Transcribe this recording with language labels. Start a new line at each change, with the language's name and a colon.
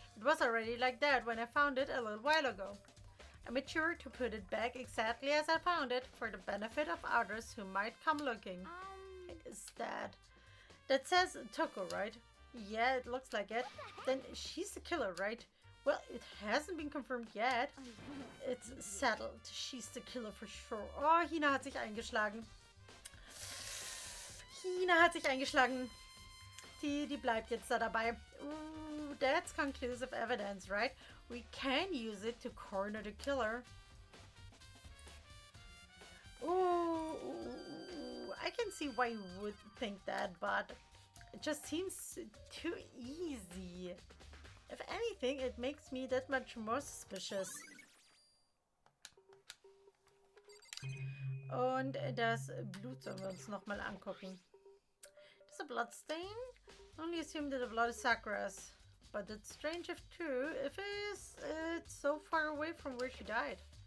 English: It was already like that when I found it a little while ago. I made sure to put it back exactly as I found it for the benefit of others who might come looking. Is that... That says Toko, right? Yeah, it looks like it. Then she's the killer, right? Well, it hasn't been confirmed yet. It's settled. She's the killer for sure.
German: Oh, Hina hat sich eingeschlagen. Hina hat sich eingeschlagen. Die bleibt jetzt da dabei.
English: Ooh, that's conclusive evidence, right? We can use it to corner the killer. Ooh, I can see why you would think that, but it just seems too easy. If anything, it makes me that much more suspicious.
German: Und das Blut sollen wir uns nochmal angucken.
English: There's a blood stain. Only assume that the blood is Sakura's. But it's strange if true, if it's so far away from where she died.